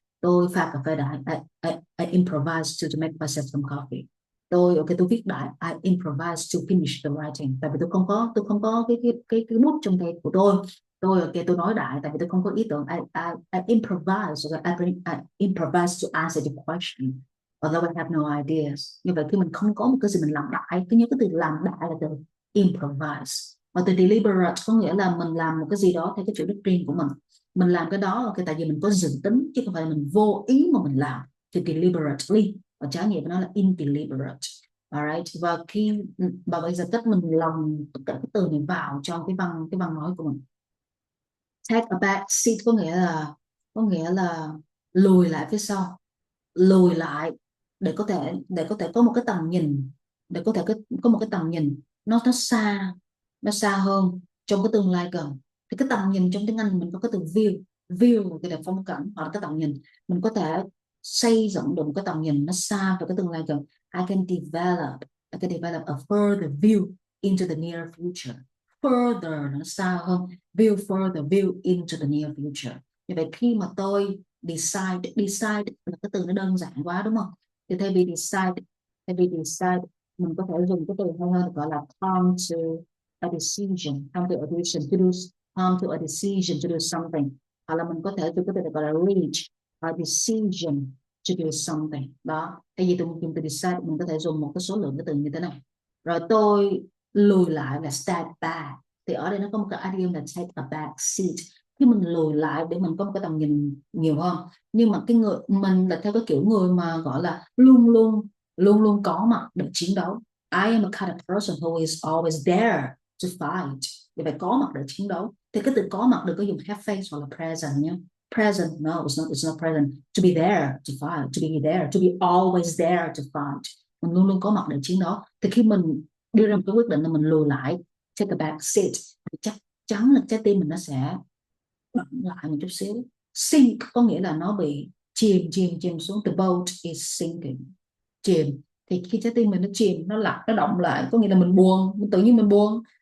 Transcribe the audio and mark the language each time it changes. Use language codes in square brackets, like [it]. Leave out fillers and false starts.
[vi] Tôi pha cà phê đại, [en] I improvise to make myself some coffee. [vi] Tôi viết đại, [en] I improvise to finish the writing, [vi] tại vì tôi không có cái bút trong tay của tôi nói đại tại vì tôi không có ý tưởng. [en] I improvise, I improvise to answer the question although I have no ideas. [vi] Như vậy khi mình không có một cái gì mình làm đại, cứ nhớ cái từ làm đại là từ improvise. Và từ deliberate có nghĩa là mình làm một cái gì đó theo cái chủ đích riêng của mình làm cái đó tại vì mình có dự tính chứ không phải là mình vô ý mà mình làm, thì deliberately. Và trái nghĩa của nó là indeliberate. Alright. Và bây giờ cách mình lồng tất cả cái từ này vào trong cái văn nói của mình. [en] Take a back seat [vi] có nghĩa là lùi lại phía sau, lùi lại để có thể có một cái tầm nhìn, để có thể có một cái tầm nhìn nó xa hơn trong cái tương lai gần. Thì cái tầm nhìn trong tiếng Anh mình có cái từ view cái là phong cảnh, hoặc là cái tầm nhìn mình có thể xây dựng được một cái tầm nhìn nó xa về cái tương lai gần. [en] I can develop a further view into the near future. Further [vi] nó xa hơn, [en] view into the near future. [vi] Như vậy khi mà tôi decide là cái từ nó đơn giản quá đúng không? Thì thay vì decide Thay vì decide, mình có thể dùng cái từ hay hơn gọi là [en] come to a decision, come to a decision to do, come to a decision to do something. [vi] Hoặc là mình có thể dùng cái từ gọi là [en] reach a decision to do something. [vi] Đó, thay vì dùng từ decide, mình có thể dùng một cái số lượng cái từ như thế này. Rồi tôi lùi lại là step back. Thì ở đây nó có một cái idiom là [en] take a back seat. [vi] Khi mình lùi lại để mình có một cái tầm nhìn nhiều hơn. Nhưng mà cái người mình là theo cái kiểu người mà gọi là luôn luôn có mặt để chiến đấu. [en] I am a kind of person who is always there to fight. [vi] Thì phải có mặt để chiến đấu. Thì cái từ có mặt đừng có dùng have face hoặc là present nhé. [en] Present, no, it's not present. To be there to fight, to be there, to be always there to fight. [vi] Mình luôn luôn có mặt để chiến đấu. Thì khi mình đưa ra một cái quyết định là mình lùi lại, [en] take a back seat, [vi] thì chắc chắn là trái tim mình nó sẽ động lại một chút xíu. Sink có nghĩa là nó bị chìm xuống. [en] The boat is sinking. [vi] Chìm. Thì khi trái tim mình nó chìm, nó lặp, nó động lại, có nghĩa là mình buồn, tự nhiên mình buồn.